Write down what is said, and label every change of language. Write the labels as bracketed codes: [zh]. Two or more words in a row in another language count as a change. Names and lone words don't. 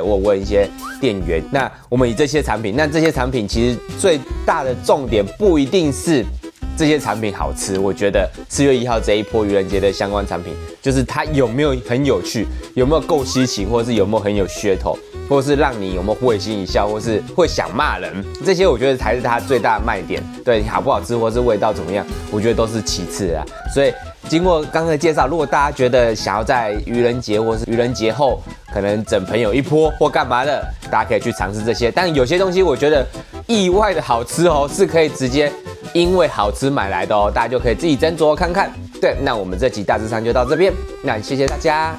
[zh] 我有問一些店員，那我們以這些產品，那這些產品其實最大的重點不一定是這些產品好吃，我覺得4月1號這一波愚人節的相關產品，就是它有沒有很有趣，有沒有夠稀奇，或是有沒有很有噱頭，或是讓你有沒有會心一笑，或是會想罵人，這些我覺得才是它最大的賣點。對，好不好吃或是味道怎麼樣，我覺得都是其次啊。所以經過剛剛的介紹，如果大家覺得想要在愚人節或是愚人節後可能整朋友一波或幹嘛的，大家可以去嘗試這些。但有些東西我覺得意外的好吃哦，是可以直接因為好吃買來的哦，大家就可以自己斟酌看看。对，那我們這集大致上就到這邊，那謝謝大家。